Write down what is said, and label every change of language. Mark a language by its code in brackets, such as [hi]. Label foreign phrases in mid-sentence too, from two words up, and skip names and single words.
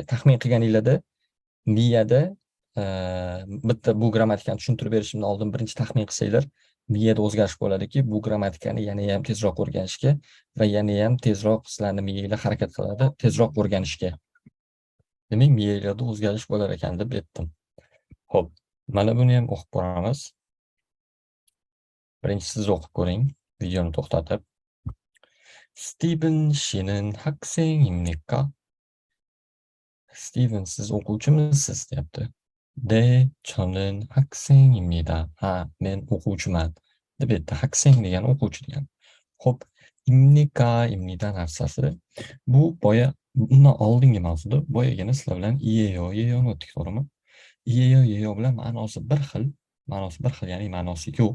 [uz] Taxmin qilganinglarda miyada bitta bu grammatikani tushuntirib berishimdan oldin birinchi taxmin qilsanglar, miyada o'zgarish bo'ladiki, bu grammatikani yanayam tezroq o'rganishga va yanayam tezroq sizlarni miyanglar harakat qiladi, tezroq o'rganishga. Demak, miyanglarda o'zgarish bo'lar ekan deb aytdim. Xo'p, mana buni ham o'qib ko'ramiz. Birinchi siz o'qib ko'ring, videoni to'xtatib. [ko] Steven 씨는 학생입니까? [uz] Steven, siz o'quvchimisiz deyapti. [ko] 네, 저는 학생입니다. [uz] men o'quvchiman deb aytdi. 학생 degani o'quvchi degani. Xo'p, imnika, imnida narsasi. Bu boya bundan oldingi mavzuda boyagina sizlar bilan iyeyo, yeyoni o'tdik, to'g'rimi? Iyeyo, yeyo bilan ma'nosi bir xil, ya'ni ma'nosi yo'q.